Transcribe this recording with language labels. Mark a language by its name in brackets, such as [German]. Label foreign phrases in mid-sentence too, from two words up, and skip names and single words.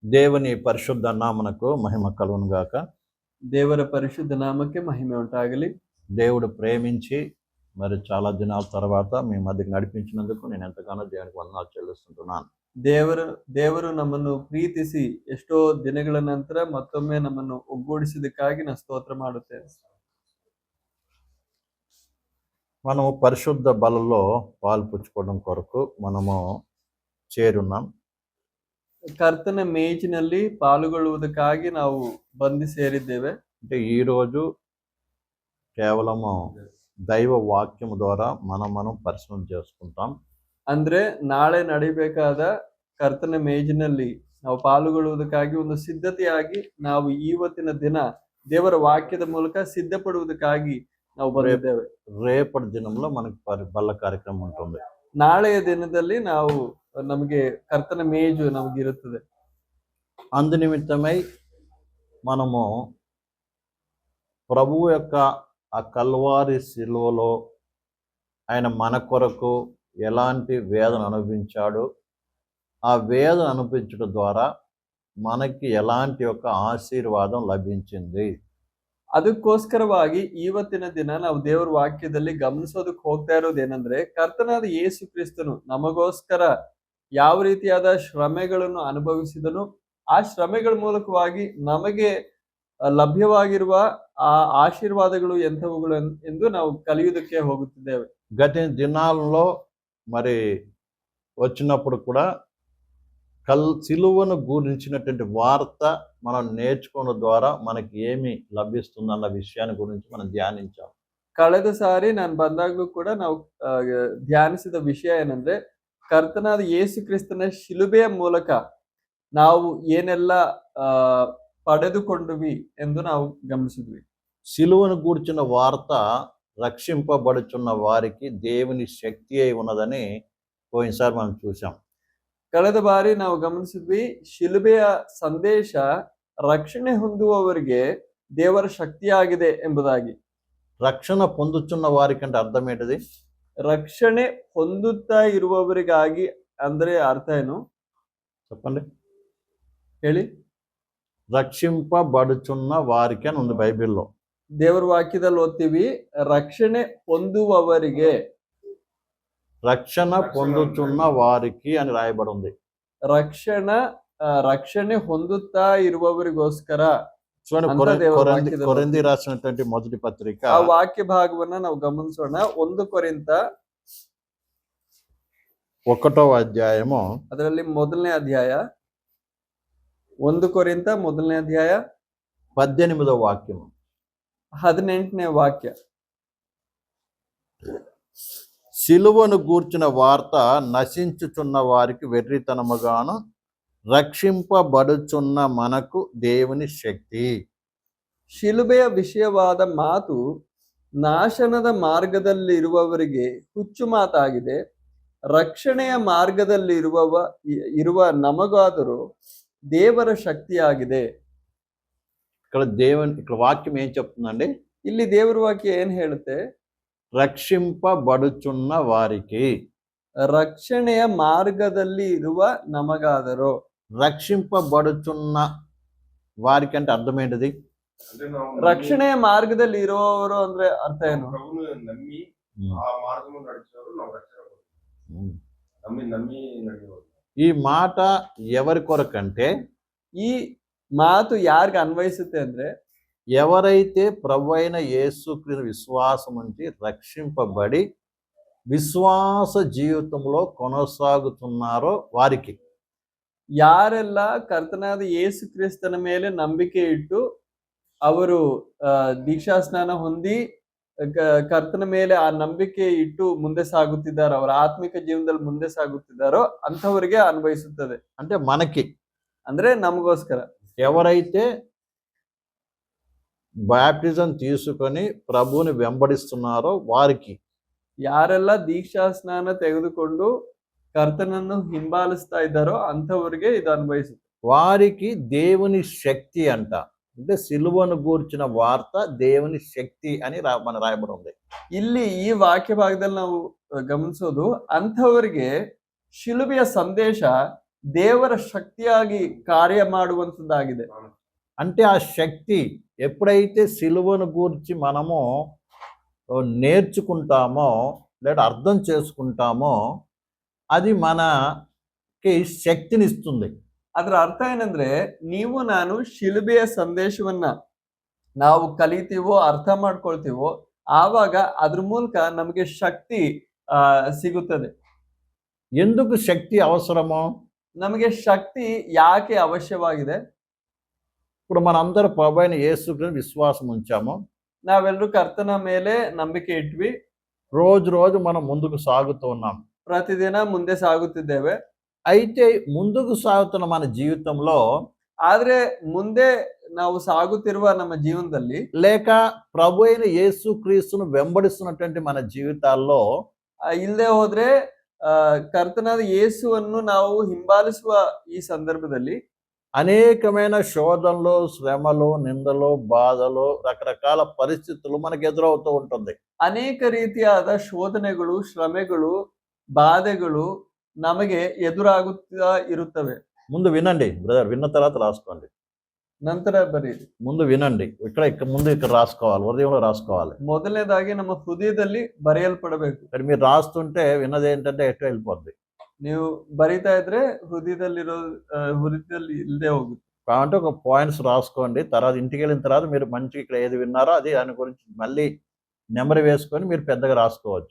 [Telugu] దేవుని పరిశుద్ధ నామనకు మహిమ కలుగును గాక. [Kannada] ದೇವರ ಪರಿಶುದ್ಧ ನಾಮಕ್ಕೆ ಮಹಿಮೆ ಉಂಟಾಗಲಿ. [Telugu] దేవుడు ప్రేమించి మరి చాలా దినాల తర్వాత మీ మధ్యకి నడిపించినందుకు నేను ఎంతగానో దేవునికి వందనాలు చెల్లిస్తుంటున్నాను. [Kannada] ದೇವರು ನಮ್ಮನ್ನು ಪ್ರೀತಿಸಿ ಎಷ್ಟೋ ದಿನಗಳ ನಂತರ ಮತ್ತೊಮ್ಮೆ ನಮ್ಮನ್ನು ಒಗ್ಗೂಡಿಸಿದಕ್ಕಾಗಿ ನಾನು ಸ್ತೋತ್ರ ಮಾಡುತ್ತೇನೆ. [Telugu] మనము పరిశుద్ధ బలలో పాల్పుచ్చుకోవడం కొరకు మనము చేరున్నాం. [Kannada] ಕರ್ತನ ಮೇಜಿನಲ್ಲಿ ಪಾಲ್ಗೊಳ್ಳುವುದಕ್ಕಾಗಿ ನಾವು ಬಂದು ಸೇರಿದ್ದೇವೆ. [Telugu] అంటే ఈరోజు కేవలము దైవ వాక్యం ద్వారా మనం పరిశీలన చేసుకుంటాం. [Kannada] ಅಂದ್ರೆ ನಾಳೆ ನಡಿಬೇಕಾದ ಕರ್ತನ ಮೇಜಿನಲ್ಲಿ ನಾವು ಪಾಲ್ಗೊಳ್ಳುವುದಕ್ಕಾಗಿ ಒಂದು ಸಿದ್ಧತೆಯಾಗಿ ನಾವು ಇವತ್ತಿನ ದಿನ ದೇವರ ವಾಕ್ಯದ ಮೂಲಕ ಸಿದ್ಧಪಡುವುದಕ್ಕಾಗಿ ನಾವು ಬಂದಿದ್ದೇವೆ. [Telugu] రేపటి దినంలో మనకి బల్ల కార్యక్రమం ఉంటుంది. [Kannada] ನಾಳೆಯ ದಿನದಲ್ಲಿ ನಾವು ನಮಗೆ ಕರ್ತನ ಮೇಜು ನಮಗಿರುತ್ತದೆ. [Telugu] అందు నిమిత్తమై మనము ప్రభువు యొక్క ఆ కల్వారి శిలువలో ఆయన మన కొరకు ఎలాంటి వేదన అనుభవించాడు, ఆ వేదన అనుభవించడం ద్వారా మనకి ఎలాంటి ఒక ఆశీర్వాదం లభించింది. [Kannada] ಅದಕ್ಕೋಸ್ಕರವಾಗಿ ಇವತ್ತಿನ ದಿನ ನಾವು ದೇವರ ವಾಕ್ಯದಲ್ಲಿ ಗಮನಿಸೋದಕ್ಕೆ ಹೋಗ್ತಾ ಇರೋದೇನೆಂದ್ರೆ, ಕರ್ತನಾದ ಯೇಸು ಕ್ರಿಸ್ತನು ನಮಗೋಸ್ಕರ ಯಾವ ರೀತಿಯಾದ ಶ್ರಮೆಗಳನ್ನು ಅನುಭವಿಸಿದನು, ಆ ಶ್ರಮೆಗಳ ಮೂಲಕವಾಗಿ ನಮಗೆ ಲಭ್ಯವಾಗಿರುವ ಆ ಆಶೀರ್ವಾದಗಳು ಎಂಥವುಗಳು ಎಂದು ನಾವು ಕಲಿಯುವುದಕ್ಕೆ ಹೋಗುತ್ತಿದ್ದೇವೆ. [Telugu] గత దినాల్లో మరి వచ్చినప్పుడు కూడా సిలువను గురించినటువంటి వార్త మనం నేర్చుకోవడం ద్వారా మనకి ఏమి లభిస్తుందన్న విషయాన్ని గురించి మనం ధ్యానించాం. [Kannada] ಕಳೆದ ಸಾರಿ ನಾನು ಬಂದಾಗಲೂ ಕೂಡ ನಾವು ಧ್ಯಾನಿಸಿದ ವಿಷಯ ಏನಂದ್ರೆ, ಕರ್ತನಾದ ಯೇಸು ಕ್ರಿಸ್ತನ ಶಿಲುಬೆಯ ಮೂಲಕ ನಾವು ಏನೆಲ್ಲ ಪಡೆದುಕೊಂಡ್ವಿ ಎಂದು ನಾವು ಗಮನಿಸಿದ್ವಿ. [Telugu] సిలువను గూర్చిన వార్త రక్షింపబడుచున్న వారికి దేవుని శక్తి అయి ఉన్నదని పోయినసారి మనం చూసాం. [Kannada] ಕಳೆದ ಬಾರಿ ನಾವು ಗಮನಿಸಿದ್ವಿ, ಶಿಲುಬೆಯ ಸಂದೇಶ ರಕ್ಷಣೆ ಹೊಂದುವವರಿಗೆ ದೇವರ ಶಕ್ತಿಯಾಗಿದೆ ಎಂಬುದಾಗಿ. [Telugu] రక్షణ పొందుచున్న వారికి అంటే అర్థం ఏంటిది? [Kannada] ರಕ್ಷಣೆ ಹೊಂದುತ್ತಾ ಇರುವವರಿಗಾಗಿ ಅಂದ್ರೆ ಅರ್ಥ ಏನು [Telugu] చెప్పండి, [Kannada] ಹೇಳಿ. [Telugu] రక్షింపబడుచున్న వారికి అని ఉంది బైబిల్లో. [Kannada] ದೇವರ ವಾಕ್ಯದಲ್ಲಿ ಓದ್ತೀವಿ, ರಕ್ಷಣೆ ಹೊಂದುವವರಿಗೆ, [Telugu] రక్షణ పొందుచున్న వారికి అని రాయబడి ఉంది. [Kannada] రక్షಣೆ ಹೊಂದುತ್ತಾ ಇರುವವರಿಗೋಸ್ಕರ. [Telugu] చూడండి, కొరింథీ రాసినటువంటి మొదటి పత్రిక [Kannada] ಆ ವಾಕ್ಯ ಭಾಗವನ್ನ ನಾವು ಗಮನಿಸೋಣ. 1 ಕೊರಿಂಥ [Telugu] 1వ అధ్యాయము [Kannada] ಅದರಲ್ಲಿ ಮೊದಲನೇ ಅಧ್ಯಾಯ, 1 ಕೊರಿಂಥ ಮೊದಲನೇ ಅಧ್ಯಾಯ [Telugu] 18వ వాక్యము [Kannada] 18ನೇ ವಾಕ್ಯ. [Telugu] సిలువను గూర్చిన వార్త నశించుచున్న వారికి వెర్రితనముగాను, రక్షింపబడుచున్న మనకు దేవుని శక్తి. [Kannada] ಶಿಲುಬೆಯ ವಿಷಯವಾದ ಮಾತು ನಾಶನದ ಮಾರ್ಗದಲ್ಲಿರುವವರಿಗೆ ಹುಚ್ಚು ಮಾತಾಗಿದೆ, ರಕ್ಷಣೆಯ ಮಾರ್ಗದಲ್ಲಿ ಇರುವ ನಮಗಾದರೂ ದೇವರ ಶಕ್ತಿಯಾಗಿದೆ. [Telugu] ఇక్కడ వాక్యం ఏం చెప్తుందండి? [Kannada] ಇಲ್ಲಿ ದೇವರ ವಾಕ್ಯ ಏನ್ ಹೇಳುತ್ತೆ? [Telugu] రక్షింపబడుచున్న వారికి, [Kannada] ರಕ್ಷಣೆಯ ಮಾರ್ಗದಲ್ಲಿ ಇರುವ ನಮಗಾದರೂ. [Telugu] రక్షింపబడుచున్న వారికి అంటే అర్థం ఏంటిది? [Kannada] ರಕ್ಷಣೆಯ ಮಾರ್ಗದಲ್ಲಿ ಇರುವವರು ಅಂದ್ರೆ ಅರ್ಥ ಏನು? [Telugu] ఈ మాట ఎవరి కొరకంటే, [Kannada] ఈ ಮಾತು ಯಾರಿಗೆ ಅನ್ವಯಿಸುತ್ತೆ ಅಂದ್ರೆ, [Telugu] ఎవరైతే ప్రభువైన యేసుక్రీస్తు విశ్వాసం నుంచి రక్షింపబడి విశ్వాస జీవితంలో కొనసాగుతున్నారో వారికి. [Kannada] ಯಾರೆಲ್ಲ ಕರ್ತನಾದ ಯೇಸು ಕ್ರಿಸ್ತನ ಮೇಲೆ ನಂಬಿಕೆ ಇಟ್ಟು ಅವರು ದೀಕ್ಷಾ ಸ್ನಾನ ಹೊಂದಿ ಕರ್ತನ ಮೇಲೆ ಆ ನಂಬಿಕೆ ಇಟ್ಟು ಮುಂದೆ ಸಾಗುತ್ತಿದ್ದಾರೋ, ಅವರ ಆತ್ಮಿಕ ಜೀವನದಲ್ಲಿ ಮುಂದೆ ಸಾಗುತ್ತಿದ್ದಾರೋ ಅಂಥವರಿಗೆ ಅನ್ವಯಿಸುತ್ತದೆ. [Telugu] అంటే మనకి, [Kannada] ಅಂದ್ರೆ ನಮಗೋಸ್ಕರ. [Telugu] ఎవరైతే బ్యాప్టిజం తీసుకొని ప్రభువుని వెంబడిస్తున్నారో వారికి. [Kannada] ಯಾರೆಲ್ಲ ದೀಕ್ಷಾ ಸ್ನಾನ ತೆಗೆದುಕೊಂಡು ಕರ್ತನನ್ನು ಹಿಂಬಾಲಿಸ್ತಾ ಇದ್ದಾರೋ ಅಂಥವರಿಗೆ ಇದು ಅನ್ವಯಿಸುತ್ತೆ. [Telugu] వారికి దేవుని శక్తి అంట. అంటే సిలువను గూర్చిన వార్త దేవుని శక్తి అని మన రాయబడి ఉంది. [Kannada] ಇಲ್ಲಿ ಈ ವಾಕ್ಯ ಭಾಗದಲ್ಲಿ ನಾವು ಗಮನಿಸೋದು, ಅಂಥವರಿಗೆ ಶಿಲುಬೆಯ ಸಂದೇಶ ದೇವರ ಶಕ್ತಿಯಾಗಿ ಕಾರ್ಯ ಮಾಡುವಂತದ್ದಾಗಿದೆ. [Telugu] అంటే ఆ శక్తి ఎప్పుడైతే సిలువను గూర్చి మనము నేర్చుకుంటామో లేదా అర్థం చేసుకుంటామో అది మనకి శక్తినిస్తుంది. [Kannada] ಅದರ ಅರ್ಥ ಏನಂದ್ರೆ, ನೀವು ನಾನು ಶಿಲುಬೆಯ ಸಂದೇಶವನ್ನ ನಾವು ಕಲಿತೀವೋ, ಅರ್ಥ ಮಾಡ್ಕೊಳ್ತೀವೋ, ಆವಾಗ ಅದ್ರ ಮೂಲಕ ನಮಗೆ ಶಕ್ತಿ ಸಿಗುತ್ತದೆ. [Telugu] ఎందుకు శక్తి అవసరమో? [Kannada] ನಮಗೆ ಶಕ್ತಿ ಯಾಕೆ ಅವಶ್ಯವಾಗಿದೆ? [Telugu] ఇప్పుడు మనందరూ ప్రభువైన యేసుక్రీస్తు విశ్వాసం ఉంచాము. [Kannada] ನಾವೆಲ್ಲರೂ ಕರ್ತನ ಮೇಲೆ ನಂಬಿಕೆ ಇಟ್ವಿ. [Telugu] రోజు మనం ముందుకు సాగుతూ ఉన్నాం. [Kannada] ಪ್ರತಿದಿನ ಮುಂದೆ ಸಾಗುತ್ತಿದ್ದೇವೆ. [Telugu] అయితే ముందుకు సాగుతున్న మన జీవితంలో [Kannada] ಆದ್ರೆ ಮುಂದೆ ನಾವು ಸಾಗುತ್ತಿರುವ ನಮ್ಮ ಜೀವನದಲ್ಲಿ [Telugu] లేక ప్రభు అయిన యేసుక్రీస్తును వెంబడిస్తున్నటువంటి మన జీవితాల్లో [Kannada] ಇಲ್ಲದೆ ಹೋದ್ರೆ ಕರ್ತನಾದ ಯೇಸುವನ್ನು ನಾವು ಹಿಂಬಾಲಿಸುವ ಈ ಸಂದರ್ಭದಲ್ಲಿ [Telugu] అనేకమైన శోధనలు, శ్రమలు, నిందలు, బాధలు, రకరకాల పరిస్థితులు మనకు ఎదురవుతూ ఉంటుంది. [Kannada] ಅನೇಕ ರೀತಿಯಾದ ಶೋಧನೆಗಳು, ಶ್ರಮೆಗಳು, ಬಾಧೆಗಳು ನಮಗೆ ಎದುರಾಗುತ್ತಾ ಇರುತ್ತವೆ. [Telugu] ముందు వినండి బ్రదర్, విన్న తర్వాత రాసుకోండి. [Kannada] ನಂತರ ಬರೀರಿ. [Telugu] ముందు వినండి, ఇక్కడ రాసుకోవాలి, హృదయంలో రాసుకోవాలి. [Kannada] ಮೊದಲನೇದಾಗಿ ನಮ್ಮ ಹೃದಯದಲ್ಲಿ ಬರೆಯಲ್ಪಡಬೇಕು. [Telugu] మరి మీరు రాస్తుంటే విన్నది ఏంటంటే ఎట్లా వెళ్ళిపోద్ది. [Kannada] ನೀವು బరితా ಇದ್ರೆ హృదయದಲ್ಲಿ ఇల్దే ಹೋಗುತ್ತೆ. [Telugu] కాబట్టి ఒక పాయింట్స్ రాసుకోండి. తర్వాత ఇంటికి వెళ్ళిన తర్వాత మీరు మంచి ఇక్కడ ఏది విన్నారో అది దాని గురించి మళ్ళీ నెంబర్ వేసుకొని మీరు పెద్దగా రాసుకోవచ్చు.